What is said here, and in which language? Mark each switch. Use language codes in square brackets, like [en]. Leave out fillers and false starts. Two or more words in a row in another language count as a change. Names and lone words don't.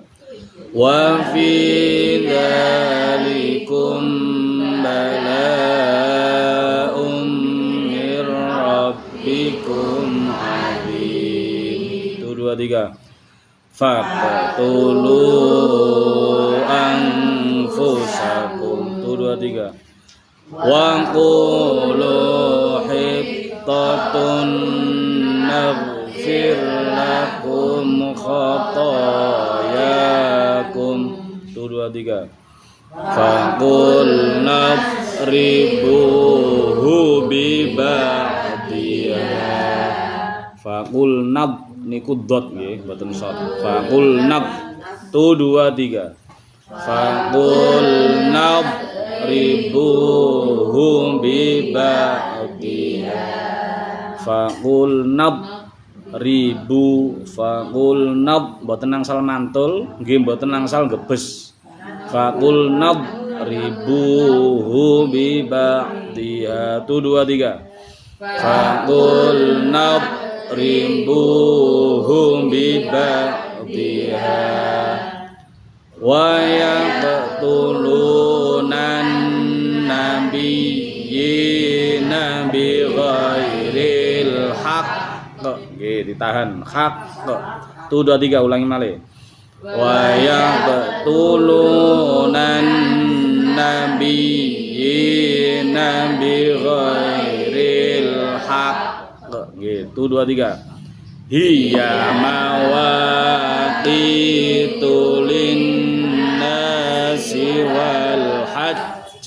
[ar] وفي ذلكم بلاء من ربكم عظيم. 1 2 3. فاقتلوا أنفسكم. 1 2 3. وقولوا حطة نغفر لكم خطاياكم. 1 2 3. فقلنا اضربوه ببعضها. فقلنا [jv] niku dot nggih mboten shot. [ar] فقلنا. 1 2 3. فقلنا اضربوه ببعضها. فقلنا اضربو. فقلنا [jv] mboten angsal mantul nggih mboten angsal gebes. [ar] فقلنا اضربوه ببعضها. 1 2 3. فقلنا اضربوه ببعضها. ويقتلون النبيين بغير الحق. [jv] Nggih ditahan haqq. 1 2 3 ulangi malih. [ar] ويقتلون النبيين بغير الحق. [jv] Nggih 1 2 3. [ar] هي مواقيت للناس والحج.